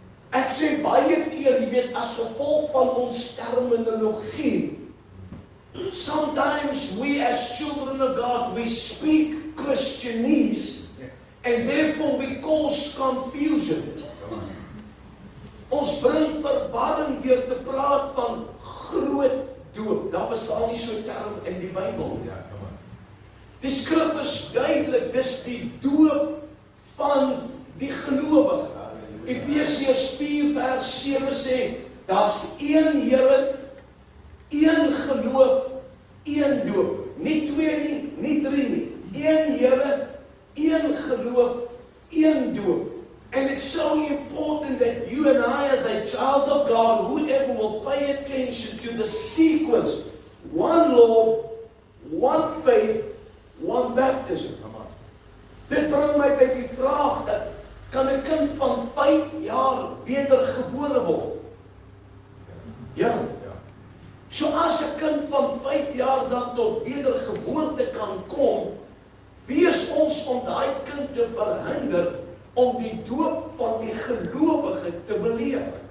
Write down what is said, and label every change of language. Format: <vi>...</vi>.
<af>Ek sê baie keer, jy weet, as gevolg van ons terminologie,</af> <en>sometimes we as children of God, we speak Christianese, and therefore we cause confusion.</en> <af>Ons bring verwarring deur te praat van groot doop. Daar bestaan nie so 'n term in die Bybel. Die skrif is duidelik, dis die doop van die gelowige. Efesiërs 4 vers 7 sê, daar's een Here, een geloof, een doop. Nie 2 nie, nie 3 nie. Een Here, een geloof, een doop.</af> <en>And it's so important that you and I, as a child of God, whoever will pay attention to the sequence, one Lord, one faith, one baptism.</en> <af>Dit bring my by die vraag, dat kan 'n kind van 5 jaar wedergebore word? Ja. So as 'n kind van 5 jaar dan tot wedergeboorte kan kom, wie is ons om daai kind te verhinder om die doop van die gelowige te beleef?</af>